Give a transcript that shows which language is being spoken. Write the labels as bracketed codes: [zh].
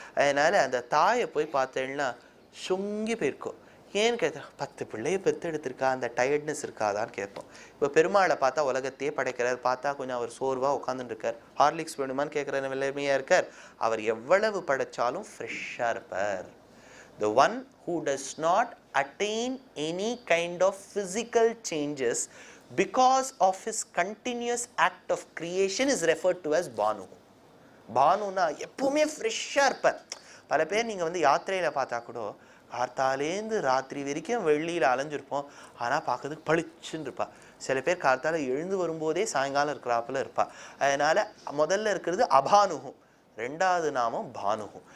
[ta] அதனால் அந்த தாயை போய் பார்த்தேன்னா சுங்கி போயிருக்கும். ஏன்னு கேட்டா 10 பிள்ளையை பெற்று எடுத்திருக்கா, அந்த டயர்ட்னஸ் இருக்காதான்னு கேட்போம். இப்போ பெருமாளை பார்த்தா உலகத்தையே படைக்கிறார், பார்த்தா கொஞ்சம் அவர் சோர்வாக உட்காந்துட்டு இருக்கார். ஹார்லிக்ஸ் வேணுமான்னு கேட்குற நிலைமையாக இருக்கார். அவர் எவ்வளவு படைச்சாலும் ஃப்ரெஷ்ஷாக இருப்பார். [en] The one who does not attain any kind of physical changes because of his continuous act of creation is referred to as Banu. [ta] பானுனா எப்பவுமே ஃப்ரெஷ்ஷாக இருப்பார். பல பேர் நீங்கள் வந்து யாத்திரையில் பார்த்தா கூட கார்த்தாலேருந்து ராத்திரி வரைக்கும் வெள்ளியில் அலைஞ்சிருப்போம், ஆனால் பார்க்கறதுக்கு பளிச்சுன்னு இருப்பா. சில பேர் கார்த்தால எழுந்து வரும்போதே சாயங்காலம் இருக்கிறாப்புல இருப்பா. அதனால் முதல்ல இருக்கிறது அபானுகு, ரெண்டாவது நாமம் பானுகு.